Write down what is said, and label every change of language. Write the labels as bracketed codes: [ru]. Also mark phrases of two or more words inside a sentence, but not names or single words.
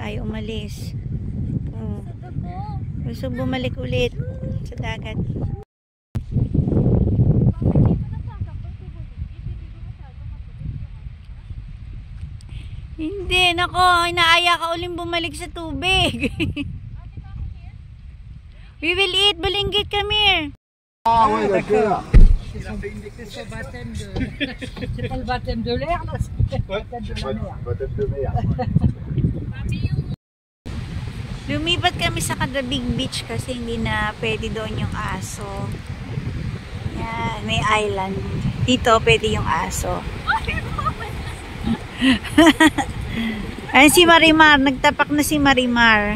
[tl] Ayaw umalis. Oh. Gusto bumalik ulit sa dagat. Hindi, nako, inaaya ka uling bumalik sa tubig. [en] We will eat, Bulinggit, come here. [fr] Ah, oui, d'accord. C'est son baptême de... C'est pas le baptême de l'air, là, c'est le baptême de la mer. Baptême de mer. [tl] Lumipat kami sa Kadabig Beach kasi hindi na pwede doon yung aso. Yan, may island. Dito pwede yung aso. Ayan si Marimar, nagtapak na si Marimar.